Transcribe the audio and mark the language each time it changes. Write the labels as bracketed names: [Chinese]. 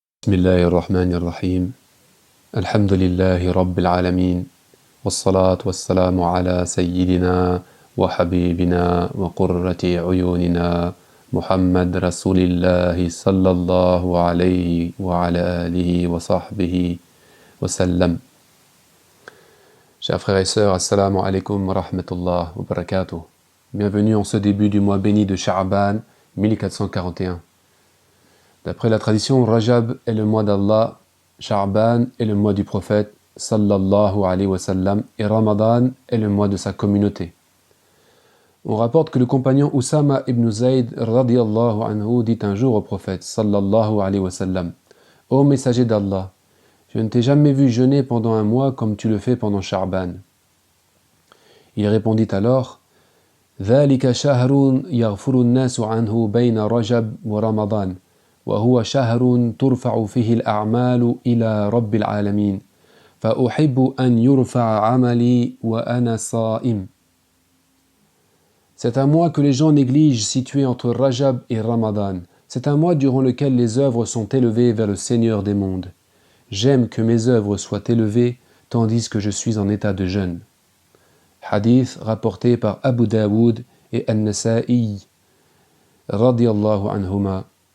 [Arabic] بسم الله الرحمن الرحيم الحمد لله رب العالمين والصلاة والسلام على سيدنا وحبيبنا وقرة عيوننا محمد رسول الله صلى الله عليه وعلى آله وصحبه وسلم. [French] Chers frères et sœurs, [Arabic] assalamu alaikum wa rahmatullah wa barakatuh. [French] Bienvenue en ce début du mois béni de Sha'ban 1441. D'après la tradition, Rajab est le mois d'Allah, Sha'ban est le mois du prophète sallallahu alayhi wa sallam et Ramadan est le mois de sa communauté. On rapporte que le compagnon Oussama ibn Zayd radiyallahu anhu dit un jour au prophète sallallahu alayhi wa sallam: Ô messager d'Allah, je ne t'ai jamais vu jeûner pendant un mois comme tu le fais pendant Sha'ban. Il répondit alors: [Arabic] ذلك شهر يغفر الناس عنه بين رجب ورمضان وهو شهر ترفع فيه الأعمال إلى رب العالمين فأحب أن يرفع عملي وأنا صائم. [French] C'est un mois que les gens négligent, situé entre Rajab et Ramadan. C'est un mois durant lequel les œuvres sont élevées vers le Seigneur des mondes. J'aime que mes œuvres soient élevées tandis que je suis en état de jeûne. Hadith rapporté par Abu Daoud et An-Nasa'i radiyallahu anhuma.